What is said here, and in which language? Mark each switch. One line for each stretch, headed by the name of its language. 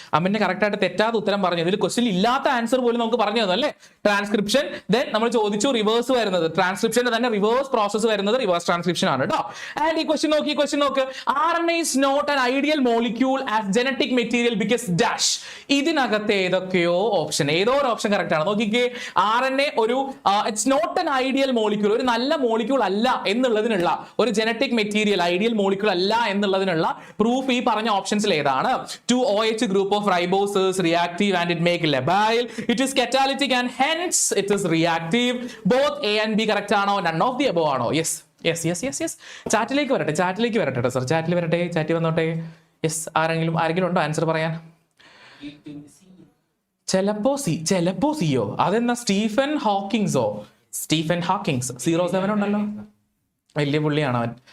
Malayalam: അമ്മന്റെ കറക്റ്റ് ആയിട്ട് തെറ്റാത്ത ഉത്തരം പറഞ്ഞു. ഇതിൽ ക്വസ്റ്റ്യൻ ഇല്ലാത്ത ആൻസർ പോലും നമുക്ക് പറഞ്ഞു തന്നു അല്ലേ? ട്രാൻസ്ക്രിപ്ഷൻ, ദെൻ നമ്മൾ ചോദിച്ചു റിവേഴ്സ് വരുന്നത്, ട്രാൻസ്ക്രിപ്ഷന്റെ തന്നെ റിവേഴ്സ് പ്രോസസ് വരുന്നത് റിവേഴ്സ് ട്രാൻസ്ക്രിപ്ഷൻ ആണ് കേട്ടോ.
English: and
Malayalam: ഈ ക്വസ്റ്റ്യൻ നോക്ക്,
English: RNA is not an ideal molecule as genetic material because dash.
Malayalam: ഇതിനകത്ത് ഏതൊക്കെയോ ഓപ്ഷൻ, ഏതോ ഒരു ഓപ്ഷൻ കറക്റ്റ് ആണ്. നോക്കിക്കേ, RNA ഒരു
English: it's not an ideal molecule,
Malayalam: ഒരു നല്ല മോളിക്യൂൾ അല്ല എന്നുള്ളതിനുള്ള ഒരു ജനറ്റിക് മെറ്റീരിയൽ, ഐഡിയൽ മോളിക്യൂൾ അല്ല എന്നുള്ളതിനുള്ള പ്രൂഫ് ഈ പറഞ്ഞ ഓപ്ഷൻസിൽ ഏതാണ്?
English: 2OH group of riboses reactive and it make labile. It is catalytic and hence it is reactive. Both A and B correct
Malayalam: ആണോ?
English: None of the above ആണോ? Yes.
Malayalam: ചാറ്റിലേക്ക് വരട്ടെ sir, ചാറ്റിൽ വന്നോട്ടെ.
English: yes,
Malayalam: ആരെങ്കിലും ഉണ്ടോ ആൻസർ പറയാൻ? ചിലപ്പോ സിയോ. അതെന്നാ സ്റ്റീഫൻ ഹോക്കിങ്സോ? സ്റ്റീഫൻ ഹോക്കിങ്സ് 07 ഉണ്ടല്ലോ, വലിയ പുള്ളിയാണ് അവൻ.